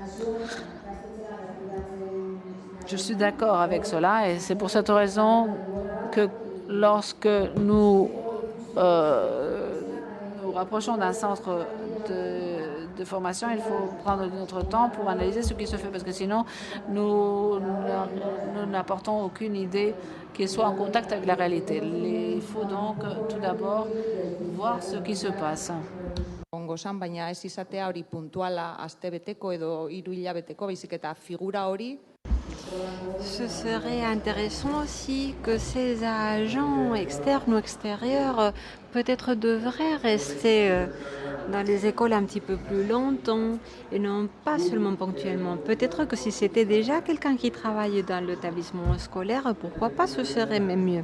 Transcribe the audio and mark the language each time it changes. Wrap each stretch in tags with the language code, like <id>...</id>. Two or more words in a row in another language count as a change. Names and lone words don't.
<fr>Je suis d'accord avec cela et c'est pour cette raison que lorsque nous nous rapprochons d'un centre de formation, il faut prendre notre temps pour analyser ce qui se fait, parce que sinon, nous n'apportons aucune idée qui soit en contact avec la réalité. Il faut donc tout d'abord voir ce qui se passe.</fr> <eu>Baina ez izatea hori puntuala astebeteko edo 3 hilabeteko, baizik eta figura hori.</eu> <fr>Ce serait intéressant aussi que ces agents externes ou extérieurs peut-être devraient rester dans les écoles un petit peu plus longtemps et non pas seulement ponctuellement. Peut-être que si c'était déjà quelqu'un qui travaille dans l'établissement scolaire, pourquoi pas, ce serait même mieux.</fr>